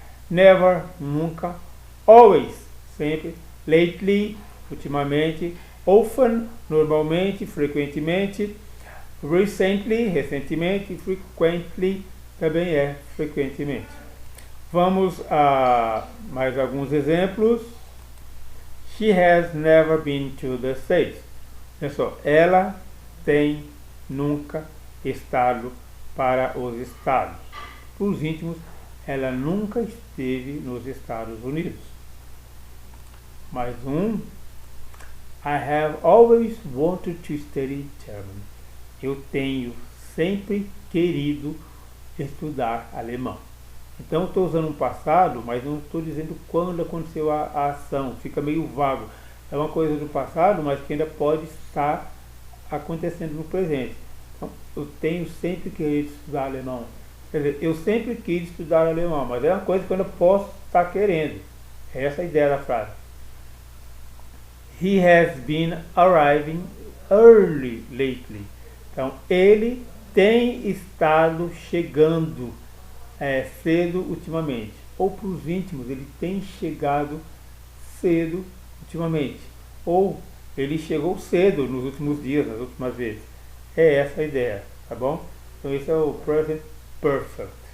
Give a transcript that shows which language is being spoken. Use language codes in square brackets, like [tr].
[pt] Never, nunca. Always, sempre. Lately, ultimamente. Often, normalmente, frequentemente. Recently, recentemente. Frequently, também é frequentemente. Vamos a mais alguns exemplos. [en] She has never been to the States. [pt] Olha só, ela tem nunca estado para os Estados. Para os íntimos, ela nunca esteve nos Estados Unidos. Mais um. [en] I have always wanted to study German. [pt] Eu tenho sempre querido estudar alemão. Então estou usando um passado, mas não estou dizendo quando aconteceu a ação. Fica meio vago. É uma coisa do passado, mas que ainda pode estar acontecendo no presente. Então, eu tenho sempre querido estudar alemão. Quer dizer, eu sempre quis estudar alemão, mas é uma coisa que eu ainda posso estar querendo. Essa é a ideia da frase. [en] He has been arriving early lately. [pt] Então, ele tem estado chegando cedo ultimamente. Ou para os íntimos, ele tem chegado cedo ultimamente. Ou ele chegou cedo nos últimos dias, nas últimas vezes. É essa a ideia, tá bom? Então esse é o Present Perfect.